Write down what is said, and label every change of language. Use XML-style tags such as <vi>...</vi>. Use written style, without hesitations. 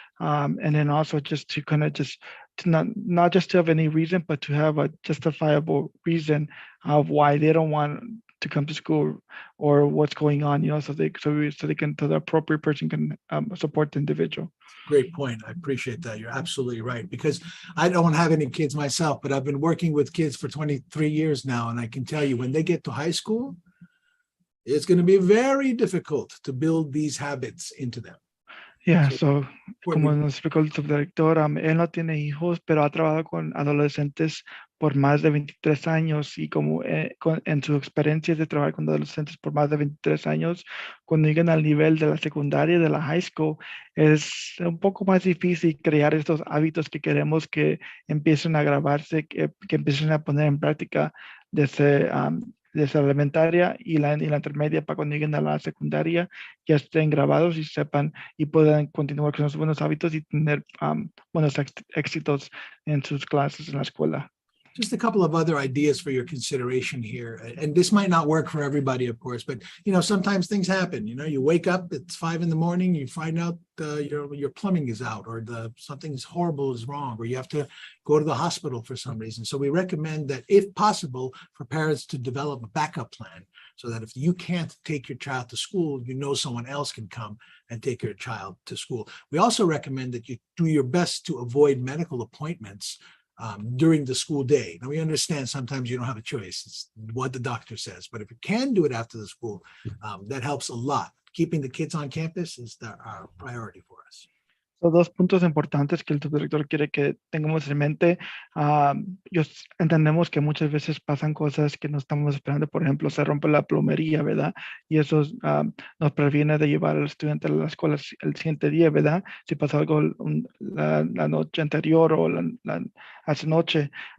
<en>And then also just to kind of just to not just to have any reason, but to have a justifiable reason of why they don't want to come to school or what's going on, so the appropriate person can support the individual. Great point. I appreciate that. You're absolutely right. Because I don't have any kids myself, but I've been working with kids for 23 years now. And I can tell you, when they get to high school, it's going to be very difficult to build these habits into them. Yeah, So,</en> <es>como nos explicó el subdirector, él no tiene hijos, pero ha trabajado con adolescentes por más de 23 años y como en su experiencia de trabajar con adolescentes por más de 23 años, cuando llegan al nivel de la secundaria, de la high school, es un poco más difícil crear estos hábitos que queremos que empiecen a grabarse, que empiecen a poner en práctica desde la elementaria y la intermedia, para cuando lleguen a la secundaria ya estén grabados y sepan y puedan continuar con sus buenos hábitos y tener buenos éxitos en sus clases en la escuela.</es> <en>Just a couple of other ideas for your consideration here. And this might not work for everybody, of course, but sometimes things happen. You wake up, it's 5 a.m, you find out your plumbing is out, or something's horrible is wrong, or you have to go to the hospital for some reason. So we recommend that, if possible, for parents to develop a backup plan, so that if you can't take your child to school, someone else can come and take your child to school. We also recommend that you do your best to avoid medical appointments during the school day. Now, we understand sometimes you don't have a choice. It's what the doctor says. But if you can do it after the school, that helps a lot. Keeping the kids on campus is our priority for us.</en> <es>Son dos puntos importantes que el subdirector quiere que tengamos en mente. Entendemos que muchas veces pasan cosas que no estamos esperando. Por ejemplo, se rompe la plomería, ¿verdad? Y eso nos previene de llevar al estudiante a la escuela el siguiente día, ¿verdad? Si pasa algo la noche anterior o hace noche.</es>